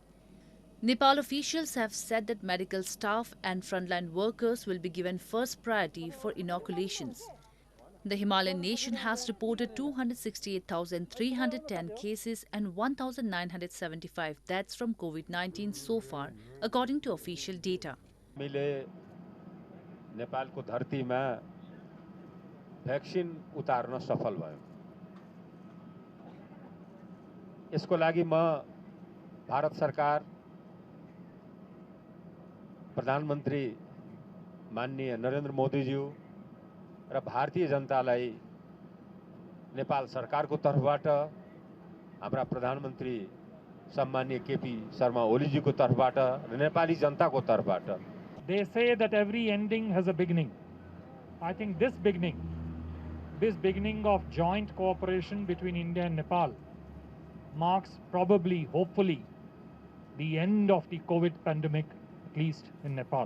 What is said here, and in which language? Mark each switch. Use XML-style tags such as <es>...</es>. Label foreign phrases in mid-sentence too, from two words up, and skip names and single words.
<en>Nepal officials have said that medical staff and frontline workers will be given first priority for inoculations. The Himalayan nation has reported 268,310 cases and 1,975 deaths from COVID-19 so far, according to official data.</en> <ne>नेपाल</ne> <hi>को धरती में</hi> <ne>वैक्सीन उतार्न सफल भयो। यसको लागि म भारत सरकार, प्रधानमन्त्री माननीय नरेन्द्र मोदी ज्यू र भारतीय जनतालाई नेपाल सरकारको तर्फबाट, हाम्रा प्रधानमन्त्री सम्माननीय केपी शर्मा ओलीजीको तर्फबाट र नेपाली जनताको तर्फबाट,</ne> <en>they say that every ending has a beginning. I think this beginning of joint cooperation between India and Nepal marks probably, hopefully, the end of the COVID pandemic, at least in Nepal.</en>